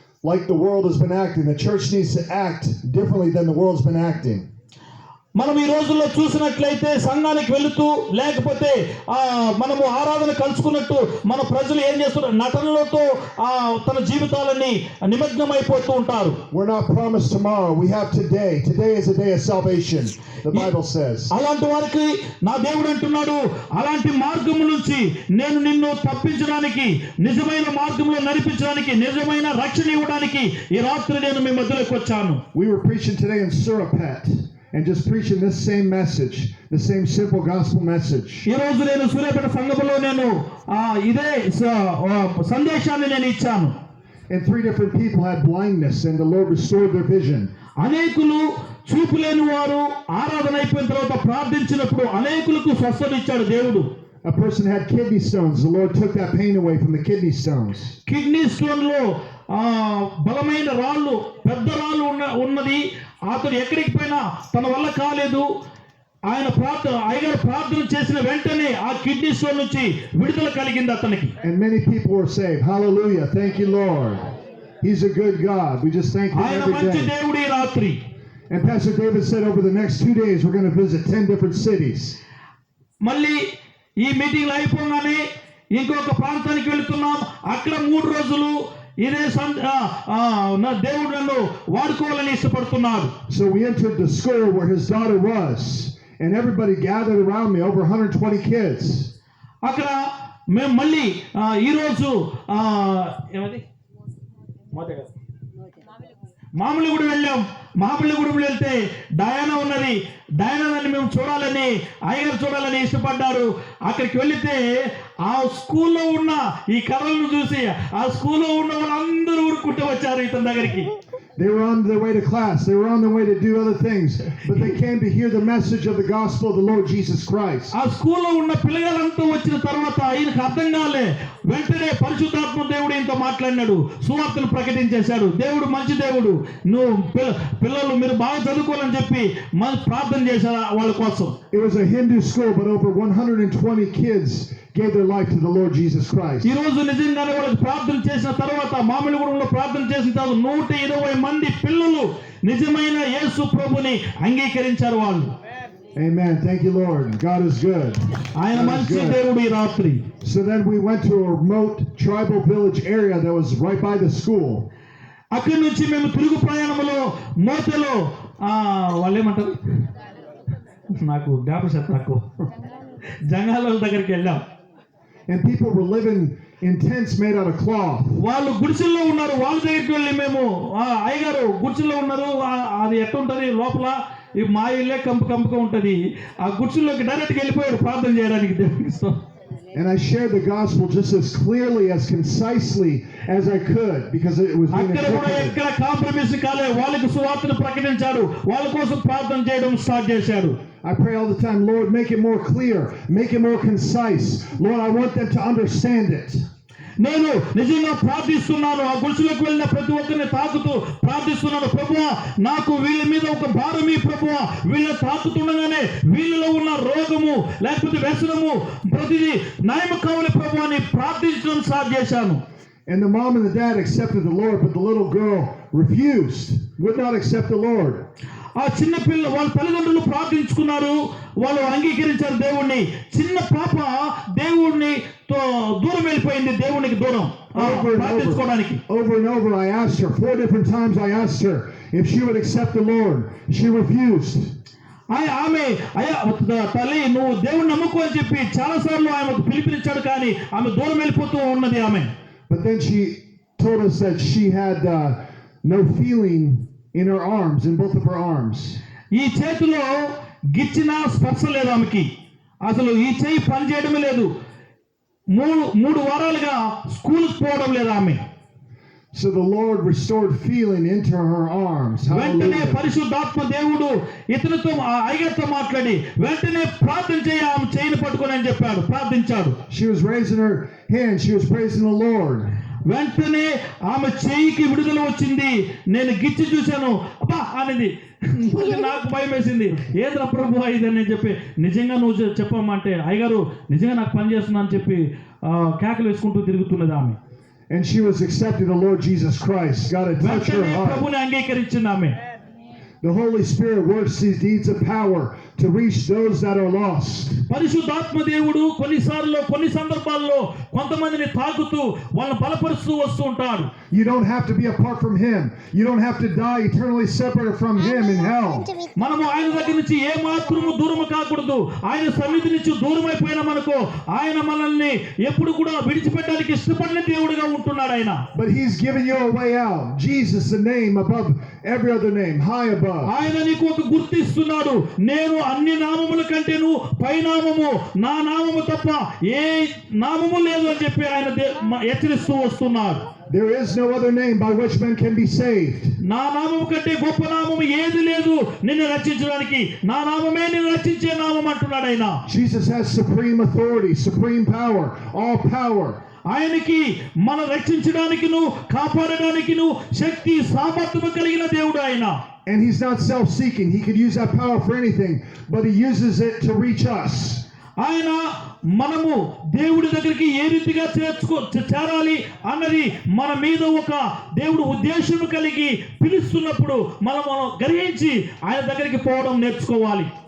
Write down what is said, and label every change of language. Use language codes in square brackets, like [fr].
[en] Like the world has been acting. The church needs to act differently than the world's been acting. [te] మనం ఈ రోజుల్లో చూసినట్లయితే సంఘానికి వెళుతూ లేకపోతే మనము ఆరాధన కలుసుకున్నట్టు మన ప్రజలు ఏం చేస్తున్నారు, నటనలతో తన జీవితాలని నిమగ్నమైపోతూ ఉంటారు. [en] We're not promised tomorrow, we have today. Today is a day of salvation, the Bible says. [te] అలాంటి వారికి నా దేవుడు అంటున్నాడు, అలాంటి మార్గము నుంచి నేను నిన్ను తప్పించడానికి, నిజమైన మార్గంలో నడిపించడానికి, నిజమైన రక్షణ ఇవ్వడానికి ఈ రాత్రి నేను మీ మధ్యలోకి వచ్చాను. [en] We were preaching today in Surapet. And just preaching this same message, the same simple gospel message. [te] ఈ రోజు నేను సూర్యాపేట సంఘములో నేను ఇదే సందేశాన్ని నేను ఇచ్చాను. [en] And 3 different people had blindness and the Lord restored their vision. [te] అనేకులు చూపు లేని వారు ఆరాధన అయిపోయిన తర్వాత ప్రార్థించినప్పుడు అనేకులకు స్వస్థత ఇచ్చాడు దేవుడు. [en] A person had kidney stones. The Lord took that pain away from the kidney stones. [te] Kidney stone లో బలమైన రాళ్ళు, పెద్ద రాళ్ళు ఉన్నది. అతను ఎక్కడికి పోయినా తన వల్ల కాలేదు. అయ్యగారు ప్రార్థన చేసిన వెంటనే ఆ కిడ్నీ స్టోన్ నుంచి విడుదల కలిగింది అతనికి. [en] And many people were saved. Hallelujah. Thank you, Lord. He's a good God. We just thank him [te] ఆయన [en] every [te] మంచి [en] day. [te] దేవుడు. ఈ రాత్రి [en] And Pastor David said over the next 2 days we're going to visit 10 different cities. [te] మళ్ళీ ఈ మీటింగ్లు అయిపోగానే ఇంకొక ప్రాంతానికి వెళుతున్నాం. అక్కడ 3 రోజులు ఇదే నా దేవుడు నన్ను వాడుకోవాలని ఇష్టపడుతున్నాడు. [en] So we entered the school where his daughter was, and everybody gathered around me, over 120 kids. [te] అక్కడ మేము మళ్ళీ ఈరోజు ఏమది మామిళ్ళగూడెం వెళ్ళాం. మామిళ్ళగూడెం వెళ్తే డయానా ఉన్నది. డయానాని మేము చూడాలని, అయ్యగారు చూడాలని ఇష్టపడ్డారు. అక్కడికి వెళితే ఆ స్కూల్లో ఉన్న ఈ కర్రలను చూసి ఆ స్కూల్లో ఉన్న వాళ్ళందరూ ఊరుకుంటూ వచ్చారు ఇతని దగ్గరికి. [en] They were on their way to class. They were on their way to do other things. But they came to hear the message of the gospel of the Lord Jesus Christ. [te] ఆ స్కూల్లో ఉన్న పిల్లలంతా వచ్చిన తర్వాత ఈయనకు అర్థం కాలే. వెంటనే పరిశుద్ధాత్మ దేవుడు ఈయనతో మాట్లాడినాడు, సువార్తను ప్రకటించేశాడు. దేవుడు మంచి దేవుడు, నువ్వు పిల్లలు మీరు బాగా చదువుకోవాలని చెప్పి ప్రార్థన చేశారు వాళ్ళ కోసం. [en] It was a Hindu school, but over 120 kids gave their life to the Lord Jesus Christ. [te] ఈ రోజు నిజంగానే వాళ్ళకి ప్రార్థన చేసిన తర్వాత, మామిడిగూడెంలో ప్రార్థన చేసిన తర్వాత 120 మంది పిల్లలు నిజమైన యేసు ప్రభుని అంగీకరించారు వాళ్ళు. [en] Amen. Thank you, Lord. God is good. [te] ఆయన మంచి దేవుడు. ఈ రాత్రి [en] So then we went to a remote tribal village area that was right by the school. [te] అక్కడి నుంచి మేము తిరుగు ప్రయాణంలో మోతలో వాళ్ళు ఏమంటారు, నాకు జ్ఞాపకశక్తి తక్కువ, జంగాల దగ్గరికి వెళ్ళాం. [en] And people were living in tents made out of cloth. [te] వాళ్ళు గుడిసెల్లో ఉన్నారు. వాళ్ళ దగ్గరికి వెళ్ళి మేము అయ్యగారు గుడిసెల్లో ఉన్నారు, అది ఎట్టుంటది లోపల ఈ మా ఇల్లే కంపుగా ఉంటది. ఆ గుడిసెల్లోకి డైరెక్ట్గా వెళ్ళిపోయాడు ప్రార్థన చేయడానికి దేవునికి. [en] And I shared the gospel just as clearly, as concisely as I could, because it was being [te] అక్కడ కూడా [en] interpreted. [te] ఎక్కడ కాంప్రమైజ్ కాలే. వాళ్ళకి సువార్తను ప్రకటించాడు, వాళ్ళ కోసం ప్రార్థన చేయడం స్టార్ట్ చేశాడు. [en] I pray all the time, Lord, make it more clear, make it more concise. Lord, I want them to understand it. [te] నేను నిజంగా ప్రార్థిస్తున్నాను. ఆ గుడిసెలోకి వెళ్ళిన ప్రతి ఒక్కరిని తాకుతూ ప్రార్థిస్తున్నాను, ప్రభువా నాకు వీళ్ళ మీద ఒక భారమి, ప్రభువా వీళ్ళ తాకుతుండగానే వీళ్ళలో ఉన్న రోగము లేకపోతే వ్యసనము ప్రతిదీ నయము కావాలి ప్రభువా అని ప్రార్థించడం స్టార్ట్ చేశాను. [en] And the mom and the dad accepted the Lord, but the little girl refused, would not accept the Lord. [te] ఆ చిన్న పిల్ల వాళ్ళ తల్లిదండ్రులు ప్రార్థించుకున్నారు, వాళ్ళు అంగీకరించారు దేవుణ్ణి. చిన్న పాప దేవుణ్ణి దూరం వెళ్ళిపోయింది, దేవునికి దూరం ప్రార్థించుకోవడానికి. [en] Over and over I asked her, 4 different times I asked her if she would accept the Lord. She refused. [te] ఆమె అయ్యా తల్లి నువ్వు దేవుణ్ణి నమ్ముకో అని చెప్పి చాలాసార్లు ఆమెకు పిలిపించాడు, కానీ ఆమె దూరం వెళ్ళిపోతూ ఉన్నది ఆమె. [en] But then she told us that she had no feeling in her arms, in both of her arms. [te] ఈ చేతిలో గిచ్చిన స్పర్శ లేదు ఆమెకి, అసలు ఈ చేయి పని చేయడమే లేదు. మూడు వారాలుగా స్కూల్కి పోవడం లేదు ఆమె. [en] So the Lord restored feeling into her arms. [te] వెంటనే [en] Hallelujah. [te] పరిశుద్ధాత్మ దేవుడు ఇతనితో అయ్యగారితో మాట్లాడి వెంటనే ప్రార్థన చేయ ఆమె చేయిని పట్టుకొని అని చెప్పాడు, ప్రార్థించాడు. [en] She was raising her hand, she was praising the Lord. [te] వెంటనే ఆమె చేయికి విడుదల వచ్చింది. నేను గిచ్చి చూశాను, అబ్బా అనేది నాకు భయం వేసింది. ఏదో ప్రభు ఇదని చెప్పి నిజంగా నువ్వు చెప్పమంటే అయ్యగారు నిజంగా నాకు పని చేస్తున్నా అని చెప్పి కేకలు వేసుకుంటూ తిరుగుతున్నది ఆమె. [en] And she was accepting the Lord Jesus Christ. God had touched her [te] వెంటనే [en] heart. [te] ప్రభుని అంగీకరించింది ఆమె. [en] The Holy Spirit works these deeds of power to reach those that are lost. [te] పరిశుద్ధాత్మ దేవుడు కొన్నిసార్లు కొన్ని సందర్భాల్లో కొంతమందిని తాకుతూ వాళ్ళని బలపరుస్తూ వస్తూ ఉంటాడు. [en] You don't have to be apart from Him. You don't have to die eternally separated from Him in hell. [te] మనము ఆయన దగ్గర నుంచి ఏ మాత్రము దూరం కాకూడదు. ఆయన సన్నిధి నుంచి దూరం అయిపోయినా మనకు ఆయన మనల్ని ఎప్పుడు కూడా విడిచిపెట్టడానికి ఇష్టపడిన దేవుడిగా ఉంటున్నాడు ఆయన. [en] But He's given you a way out. Jesus, the name above every other name, high above. [te] ఆయన నీకు ఒక గుర్తిస్తున్నాడు. నేను అన్ని నామముల కంటేను పైనామము, నా నామము తప్ప ఏ నామము లేదు అని చెప్పి ఆయన హెచ్చరిస్తూ వస్తున్నాడు. [en] There is no other name by which men can be saved. [te] నా నామము కంటే గొప్ప నామము ఏది లేదు నిన్ను రక్షించడానికి. నా నామమే నిన్ను రక్షించే నామం అంటున్నాడు ఆయన. [en] Jesus has supreme authority, supreme power, all power. [te] ఆయనకి మన రక్షించడానికిను కాపాడడానికిను శక్తి సామర్థ్యము కలిగిన దేవుడు ఆయన. [en] And He's not self-seeking. He could use that power for anything, but He uses it to reach us. [te] ఆయన మనము దేవుడి దగ్గరికి ఏ రీతిగా చేరాలి అన్నది మన మీద ఒక దేవుడు ఉద్దేశం కలిగి పిలుస్తున్నప్పుడు మనం గ్రహించి ఆయన దగ్గరికి పోవడం నేర్చుకోవాలి.